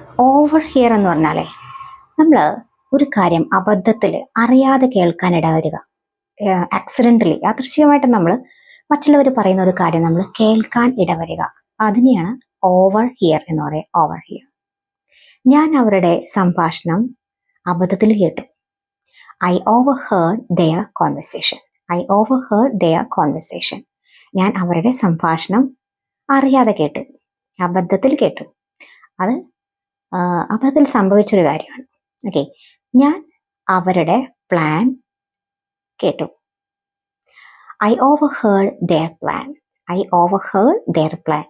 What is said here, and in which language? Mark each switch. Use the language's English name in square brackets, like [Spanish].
[Malayalam] Over here എന്ന് പറഞ്ഞാലേ നമ്മൾ ഒരു കാര്യം അബദ്ധത്തിൽ അറിയാതെ കേൾക്കാൻ ഇടവരിക, ആക്സിഡൻ്റലി, യാദൃശ്ചികമായിട്ട് നമ്മൾ മറ്റുള്ളവർ പറയുന്ന ഒരു കാര്യം നമ്മൾ കേൾക്കാൻ ഇടവരിക, അതിനെയാണ് ഓവർ ഹിയർ എന്ന് പറയുക. Over here. ഞാൻ അവരുടെ സംഭാഷണം അബദ്ധത്തിൽ കേട്ടു. [English] I overheard their conversation. I overheard their conversation. [Malayalam] ഞാൻ അവരുടെ സംഭാഷണം അറിയാതെ കേട്ടു, അബദ്ധത്തിൽ കേട്ടു. അത് അബദ്ധത്തിൽ സംഭവിച്ചൊരു കാര്യമാണ്. ഓക്കെ, ഞാൻ അവരുടെ പ്ലാൻ കേട്ടു. [English] I overheard their plan. I overheard their plan.